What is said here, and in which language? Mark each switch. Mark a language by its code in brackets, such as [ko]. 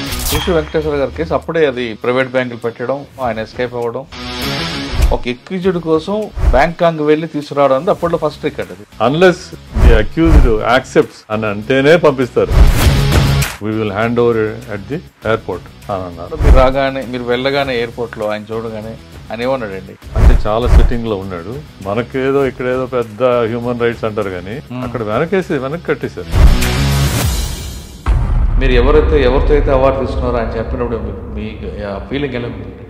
[te] కృషి వెంకటేశ్వర గారి కేసు అప్పుడే అది ప్రైవేట్ బ్యాంకులు పెట్టడం, ఆయన ఎస్కేప్ అవ్వడం, ఒక ఎక్యూజ్డ్ కోసం బ్యాంకాంగ్ వెళ్ళి తీసుకురావడం అనేది అప్పట్లో ఫస్ట్ రికార్డ్. అది [en] unless the accused accepts [te] అని అంటేనే పంపిస్తారు. [en] We will hand over at the airport [te] అని అన్నారు. మీరు వెళ్ళగానే ఎయిర్పోర్ట్ లో ఆయన చూడగానే ఆయన ఏమన్నాడండి? అంటే చాలా సెట్టింగ్ లో ఉన్నాడు. మనకేదో ఇక్కడేదో పెద్ద హ్యూమన్ రైట్స్ అంటారు కానీ అక్కడ వెనక్కి కట్టేశారు. మీరు ఎవరితో అయితే అవార్డు తీసుకున్నారో ఆయన చెప్పినప్పుడు మీ ఫీలింగ్ ఎలా ఉంది?